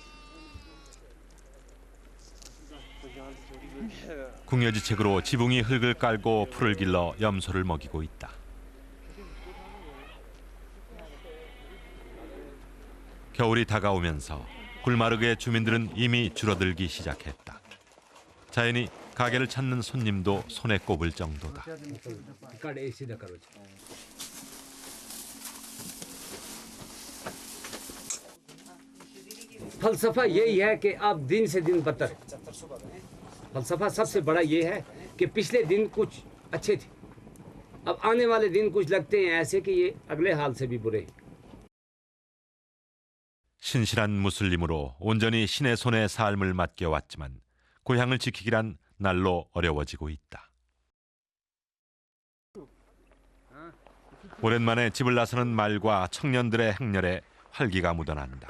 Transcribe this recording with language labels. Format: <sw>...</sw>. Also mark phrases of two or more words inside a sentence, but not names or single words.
<ko>궁여지책으로 지붕이 흙을 깔고 풀을 길러 염소를 먹이고 있다. 겨울이 다가오면서 굴마르그의 주민들은 이미 줄어들기 시작했다. 자연히 가게를 찾는 손님도 손에 꼽을 정도다.</ko> <hi>फलसफा यही है कि अब दिन से दिन बदतर। फलसफा सबसे बड़ा ये है कि पिछले दिन कुछ अच्छे थे, अब आने वाले दिन कुछ लगते हैं ऐसे कि ये अगले हाल से भी बुरे।</hi> <ko>신실한 무슬림으로 온전히 신의 손에 삶을 맡겨왔지만 고향을 지키기란 날로 어려워지고 있다. 오랜만에 집을 나서는 말과 청년들의 행렬에 활기가 묻어난다.</ko>